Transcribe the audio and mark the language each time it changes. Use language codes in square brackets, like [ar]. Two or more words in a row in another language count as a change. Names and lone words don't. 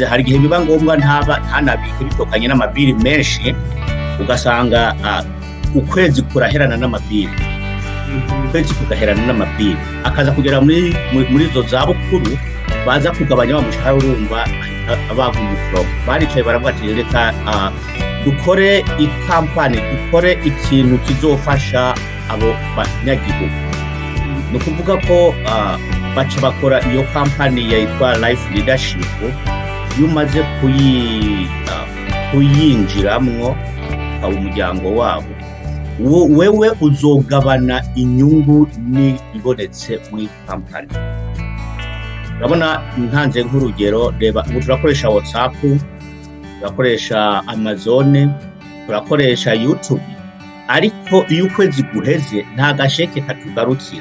[rn] Hari igihe biba ngombwa ntanabike bitokanye n'amabiri menshi, ugasanga ukwezi kuraherana n'amabiri, akaza kugera muri zo zabukuru, baza kugabanya wa mushahara, urumva abavumukro. Baricaye baravuga ati reka dukore ikampani, dukore ikintu kizofasha abo banyagihugu. Ni ukuvuga ko baca bakora iyo kampani yitwa Life Leadership. Iyo umaze kuyinjiramwo ukaba umuryango wabo, wewe uzogabana inyungu ibonetse muri kampani. Urabona, ntanze nk'urugero, reba ubu turakoresha WhatsApp, turakoresha Amazon, turakoresha YouTube, ariko iyo ukwezi guheze nta gasheke katugarukira.